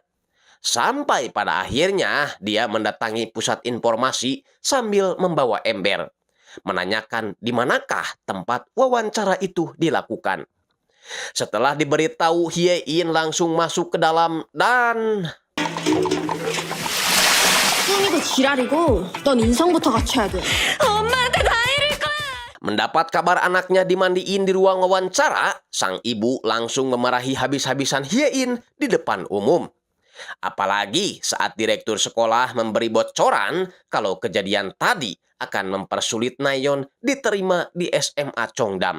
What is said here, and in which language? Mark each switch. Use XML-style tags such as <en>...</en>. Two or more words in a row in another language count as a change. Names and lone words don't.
<id>Sampai pada akhirnya dia mendatangi pusat informasi sambil membawa ember, menanyakan di manakah tempat wawancara itu dilakukan. Setelah diberitahu, Hye-in langsung masuk ke dalam dan...</id> <ko>뿐이고 지랄이고 넌 인성부터 갖춰야 돼. 엄마한테 다 이럴 거야.</ko> <id>Mendapat kabar anaknya dimandiin di ruang wawancara, sang ibu langsung memarahi habis-habisan Hye-in di depan umum. Apalagi saat direktur sekolah memberi bocoran kalau kejadian tadi akan mempersulit Nayeon diterima di SMA Cheongdam.</id>